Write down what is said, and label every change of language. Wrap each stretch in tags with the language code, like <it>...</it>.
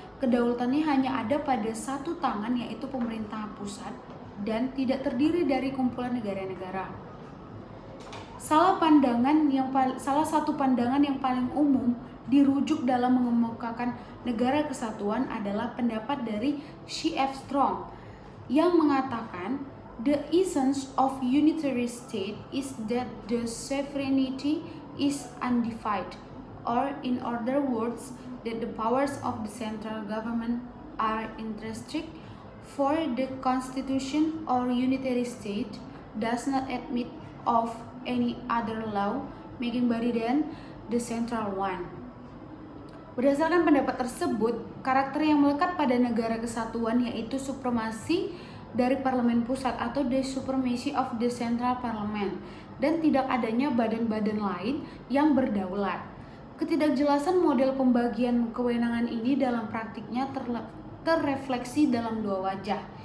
<id>Kedaulatannya hanya ada pada satu tangan, yaitu pemerintah pusat, dan tidak terdiri dari kumpulan negara-negara. Salah satu pandangan yang paling umum dirujuk dalam mengemukakan negara kesatuan adalah pendapat dari C.F.</id> <en>Strong</en> <id>yang mengatakan</id> <en>the essence of unitary state is that the sovereignty is undivided, or in other words, that the powers of the central government are unrestricted, for the constitution or unitary state does not admit of any other law making body than the central one.</en> <id>Berdasarkan pendapat tersebut, karakter yang melekat pada negara kesatuan yaitu supremasi dari parlemen pusat atau</id> <en>the supremacy of the central parliament,</en> <id>dan tidak adanya badan-badan lain yang berdaulat. Ketidakjelasan model pembagian kewenangan ini dalam praktiknya terrefleksi dalam dua wajah.</id>